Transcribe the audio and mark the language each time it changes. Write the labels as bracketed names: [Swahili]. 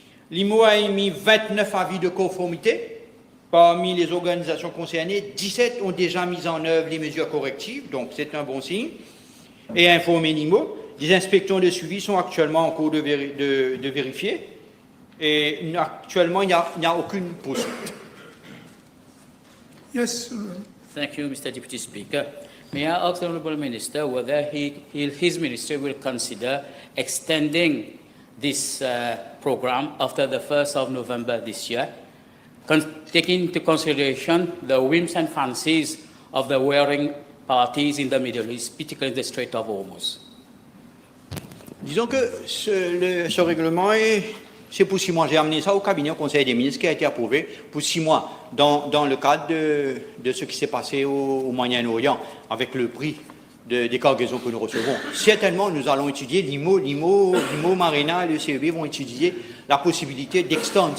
[French] L'IMO a émis 29 avis de conformité. Parmi les organisations concernées, 17 ont déjà mis en œuvre les mesures correctives, donc c'est un bon signe, et informé l'IMO. Des inspections de suivi sont actuellement en cours de vérifier. Et actuellement, il n'y a aucune poursuite. [English] Yes. Thank you, Mr. Deputy Speaker. May I ask the Honourable Minister whether his ministry will consider extending this program after the 1st of November this year, taking into consideration the whims and fancies of the warring parties in the Middle East, particularly the Strait of Hormuz? [French] Disons que ce règlement c'est pour 6 mois. J'ai amené ça au cabinet, au Conseil des ministres, qui a été approuvé pour 6 mois, dans le cadre de ce qui s'est passé au Moyen-Orient, avec le prix des cargaisons que nous recevons. Certainement, nous allons étudier, l'IMO, Marina et le CEB vont étudier la possibilité d'extendre.